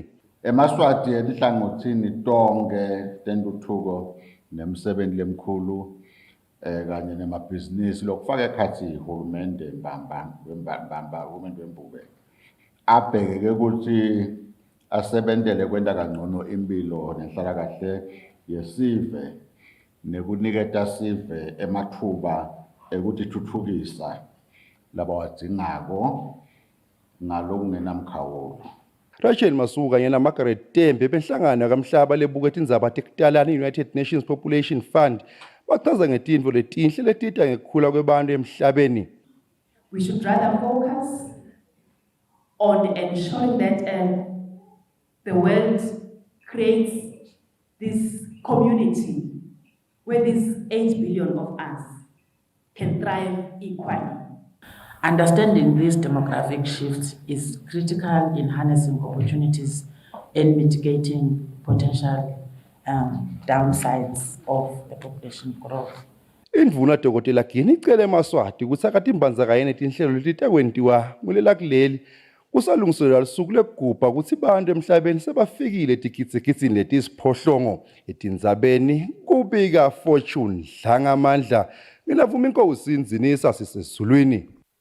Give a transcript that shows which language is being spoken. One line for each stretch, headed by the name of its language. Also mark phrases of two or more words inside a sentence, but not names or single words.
Swati: Emaswati enhlangothini tonke tentuthuko nemsebenzi lemkhulu kanye nemabhizinisi lokufaka ekhathi uhulumende uhulumende wembuke abheke ukuthi asebentele kwenta kangcono impilo nenhlalakahle yesive nekuniketa sive emathuba ekuthi thuthukisa labawadingako ngalokungenamkhawulo. Rachel Masuku kanye naMargaret Tembe benhlangano kamhlaba lebuka tindzaba tekutalana United Nations Population Fund bachaza ngetintfo letinhle letita ngekukhula kwebantu emhlabeni.
English: We should rather focus on ensuring that the world creates this community where these 8 billion of us can thrive equally. Understanding these demographic shifts is critical in harnessing opportunities and mitigating potential downsides of the population growth.
Swati: Indvuna Dr. Gina icele emaswati kutsi akatimbandzakanye netinhlelo letikwentiwa kulelakuleli kusalungiselelwa lusuku lekugubha kutsi bantu emhlabeni sebafikile etigitsigitsini letisiphohlongo etindzabeni kubika Fortune Dlangamandla nginavuma inkosi Nzinisa sisezulwini.